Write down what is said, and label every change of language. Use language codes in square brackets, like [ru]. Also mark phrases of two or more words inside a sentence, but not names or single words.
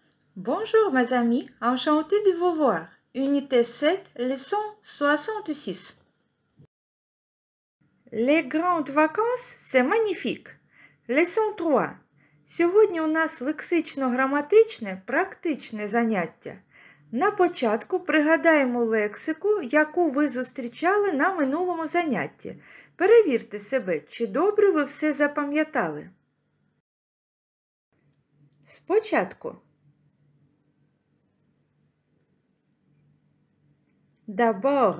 [fr] Bonjour mes amis, enchanté de vous voir. Unité 7, leçon 66. Les grandes vacances – c'est magnifique. Leçon 3. [uk] Сьогодні у нас лексично-граматичне, практичне заняття. На початку пригадаємо лексику, яку ви зустрічали на минулому занятті. Перевірте себе, чи добре ви все запам'ятали. Спочатку. D'abord.